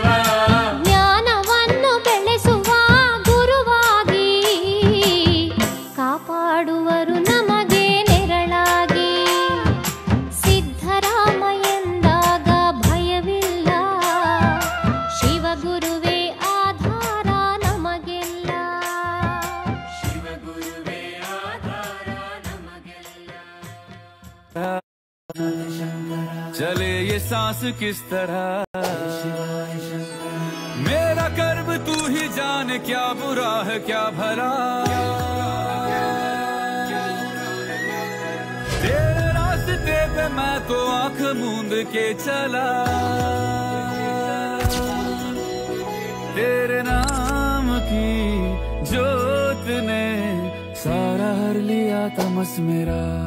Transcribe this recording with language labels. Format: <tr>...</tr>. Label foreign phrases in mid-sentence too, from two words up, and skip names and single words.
<kn>ಜ್ಞಾನವನ್ನು ಬೆಳೆಸುವ ಗುರುವಾಗಿ ಕಾಪಾಡುವರು ನಮಗೆ ನೆರಳಾಗಿ. ಸಿದ್ಧರಾಮಯ್ಯಂದಾಗ ಭಯವಿಲ್ಲ, ಶಿವಗುರುವೇ ಆಧಾರ ನಮಗೆಲ್ಲ. ಶಿವಗುರುವೇ ಆಧಾರ ನಮಗೆಲ್ಲ.</kn> <hi>चले ये सांस किस तरह, मेरा कर्म तू ही जाने क्या बुरा है क्या भला। तेरे रास्ते पे मैं तो आंख मूंद के चला, तेरे नाम की जोत ने सारा हर लिया तमस मेरा।</hi>